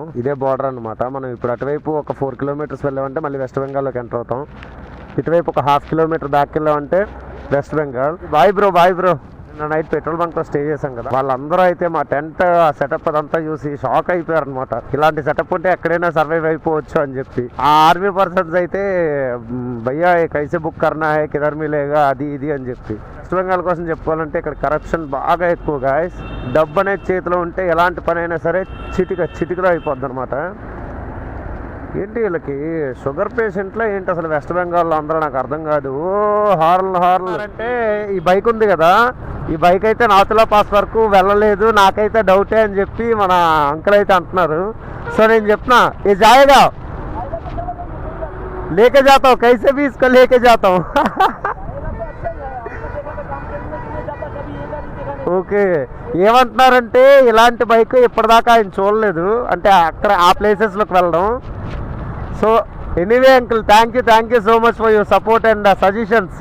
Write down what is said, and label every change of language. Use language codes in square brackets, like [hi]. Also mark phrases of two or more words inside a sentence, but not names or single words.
[te] ఇదే బార్డర్ అనమాట. మనం ఇప్పుడు అటువైపు ఒక 4 kilometers వెళ్ళామంటే మళ్ళీ వెస్ట్ బెంగాల్లోకి ఎంటర్ అవుతాం. ఇటువైపు ఒక 1/2 kilometer బ్యాక్ వెళ్ళామంటే వెస్ట్ బెంగాల్. బాయ్ బ్రో [en] night petrol bunk [te] లో స్టే చేశాం కదా, వాళ్ళందరూ అయితే మా [en] tent setup [te] అదంతా చూసి షాక్ అయిపోయారు అనమాట. ఇలాంటి సెటప్ ఉంటే ఎక్కడైనా సర్వైవ్ అయిపోవచ్చు అని చెప్పి. ఆ [en] army persons [te] అయితే [hi] भैया कैसे बुक करना है किधर मिलेगा [te] అది ఇది అని చెప్పి. వెస్ట్ బెంగాల్ కోసం చెప్పుకోవాలంటే ఇక్కడ కరప్షన్ బాగా ఎక్కువ గాయస్. డబ్బు అనేది చేతిలో ఉంటే ఎలాంటి పని అయినా సరే చిటికలో అయిపోద్ది అనమాట. ఏంటి వీళ్ళకి [en] sugar patients [te] ఏంటి అసలు వెస్ట్ బెంగాల్లో అందరూ నాకు అర్థం కాదు. హార్న్ అంటే ఈ బైక్ ఉంది కదా, ఈ బైక్ అయితే నాతులా పాస్ వరకు వెళ్ళలేదు, నాకైతే డౌటే అని చెప్పి మన అంకుల్ అయితే అంటున్నారు. సో నేను చెప్తున్నా [hi] ए जाएगा लेके जाताम, कैसे भी इसको लेके जाताम. [te] ఓకే, ఏమంటున్నారంటే ఇలాంటి బైక్ ఇప్పటిదాకా ఆయన చూడలేదు, అంటే అక్కడ ఆ ప్లేసెస్లోకి వెళ్ళడం. [en] So anyway uncle, thank you so much for your support and suggestions.